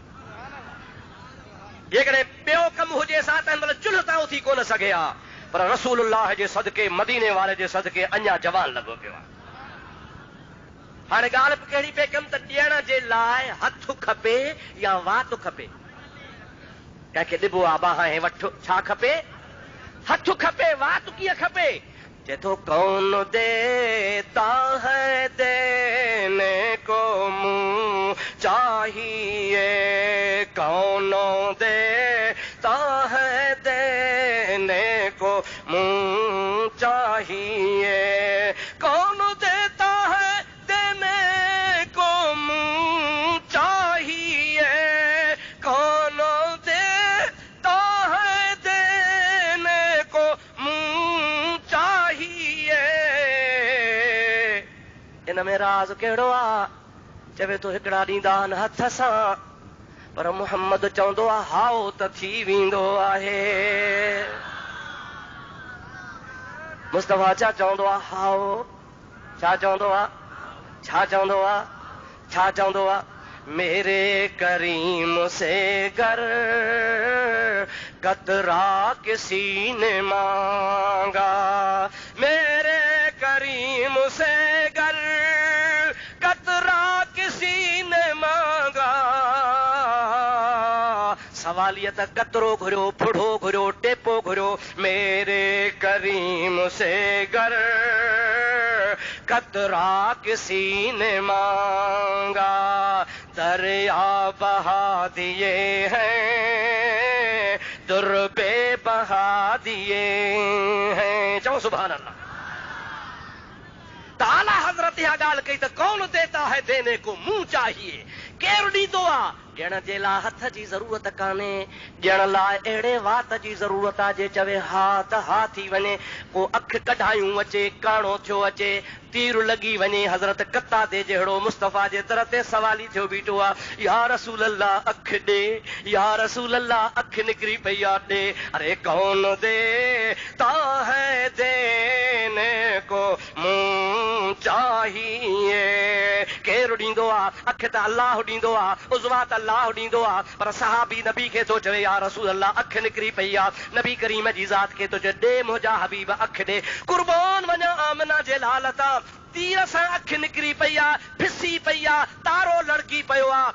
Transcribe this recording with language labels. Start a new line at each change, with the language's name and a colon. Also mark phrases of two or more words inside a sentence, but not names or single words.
Sindhi: जेकॾहिं ॿियो कमु हुजे सा त हिन महिल चुल्ह तां उथी कोन सघे हा, पर रसूलुल्लाह जे सदके, मदीने वारे जे सदके अञा जवान लॻो पियो आहे। हाणे ॻाल्हि कहिड़ी पे कमु त ॾियण जे लाइ हथ खपे या वात खपे। कंहिंखे ॾिबो आहे बाहि वठो, छा खपे? हथ खपे, वात कीअं खपे? चए थो
Urdu: کون دیتا ہے دینے کو منہ چاہیے، کون دیتا ہے کو منہ چاہیے. کون دیتا ہے دینے کو منہ چاہیے، کون دیتا ہے دینے کو منہ چاہیے.
Sindhi: इन में राज कहिड़ो आ, चवे तो हिकिड़ा ॾींदा आहिनि हथ सां, पर मुहम्मद चवंदो आहे हाओ त थी वेंदो आहे। मुस्तफा छा चवंदो आहे? हाओ छा चवंदो आहे? छा चवंदो आहे? छा चवंदो आहे?
Urdu: میرے کریم سے گر قطرہ کسی نے مانگا، میرے کریم سے گر قطرہ کسی نے مانگا.
Sindhi: सवालियत कतरो घुरियो, फुड़ो घुरियो, टेपो घुरियो,
Urdu: میرے کریم سے گر قطرہ کسی نے مانگا. دریا بہا دیے ہیں، دربے بہا دیے ہیں.
Sindhi: चलो
Arabic: سبحان الله.
Sindhi: ताला हजरत इहा ॻाल्हि कई त
Urdu: کون دیتا ہے دینے کو منہ چاہیے.
Sindhi: केरु ॾींदो आहे? ॾियण जे लाइ हथ जी ज़रूरत कान्हे, ॾियण लाइ अहिड़े वात जी ज़रूरत आहे जे चवे हा त हा थी वञे। को अखि कढायूं अचे, काणो थियो अचे, तीर लॻी वञे। हज़रत कत्ता ते जहिड़ो मुस्तफ़ा जे दर ते सवाली थियो बीठो आहे,
Arabic: يا رسول الله
Sindhi: अखि ॾे,
Arabic: يا رسول الله
Sindhi: अखि निकिरी पई आहे ॾे।
Urdu: ارے کون دیتا ہے دینے کو منہ چاہیے.
Sindhi: केरु ॾींदो आहे? अखि त अल्लाह ॾींदो आहे, उज़वा त अल्लाह ॾींदो आहे, पर सहाबी नबी खे थो चवे
Arabic: يا رسول الله
Sindhi: अखि निकिरी पई आहे। नबी करीम जी ज़ात खे थो चवे ॾे मुंहिंजा हबीब अखि ॾे। कुर्बान वञा आमना जे लाल तां, तीर सां अखि निकिरी पई आहे, फिसी पई आहे, तारो लड़की पियो आहे।